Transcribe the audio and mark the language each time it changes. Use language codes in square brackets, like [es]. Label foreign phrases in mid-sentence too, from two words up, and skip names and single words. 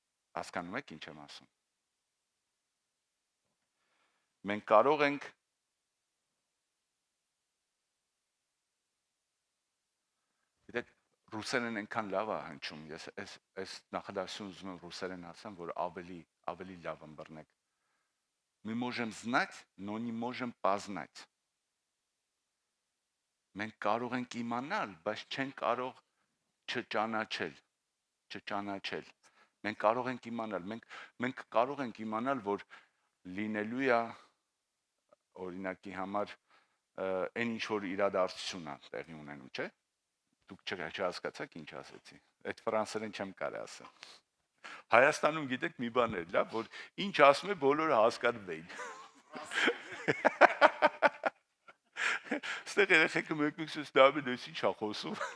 [hy] Հասկանում եք ինչ եմ ասում։ Մենք կարող ենք գիտեք ռուսերեն այնքան լավ է հնչում, ես այս նախադասություն ուզում եմ ռուսերեն ասեմ, որ ավելի լավ ըմբռնեք։ [ru] Мы можем знать, но не можем познать։ [hy] Մենք կարող ենք իմանալ, բայց չենք կարող չճանաչել։ Մենք կարող ենք իմանալ, մենք կարող ենք իմանալ, որ լինելու է օրինակի համար այն ինչ որ իրադարձություն է տեղի ունենում, չէ՞։ Դուք չհասկացաք ինչ ասեցի։ Այդ ֆրանսերեն չեմ կարող ասել։ Հայաստանում գիտեք մի բան էր, լավ, որ ինչ ասում է բոլորը հասկանում Ստեղ երեխեքը մեկ-մեկսից լավ են, ես ինչ ա խոսում։